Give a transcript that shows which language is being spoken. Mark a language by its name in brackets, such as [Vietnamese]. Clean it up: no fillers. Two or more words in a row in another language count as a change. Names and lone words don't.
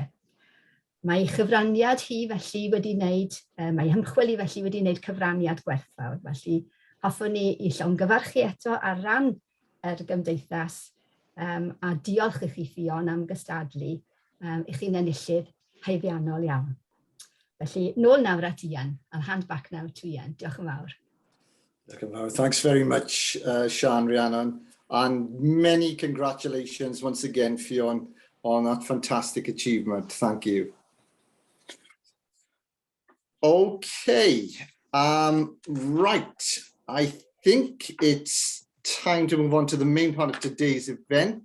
[Welsh] Mae chyfraniad hi felly wedi wneud, mae ymchwil hi felly wedi wneud cyfraniad gwerthfawr. Felly hoffwn ni i llongyfarchu eto ar ran yr gymdeithas a diolch i chi Ffion am gystadlu i chi'n enillydd haeddiannol iawn. Felly, nôl nawr at Ieuan. [English] I'll hand back now to Ieuan. [Welsh] Diolch yn fawr. Diolch yn fawr. [English] Thanks very much, Sian, Rhiannon. And many congratulations once again, Ffion, on that fantastic achievement. Thank you. Okay, right. I think it's time to move on to the main part of today's event.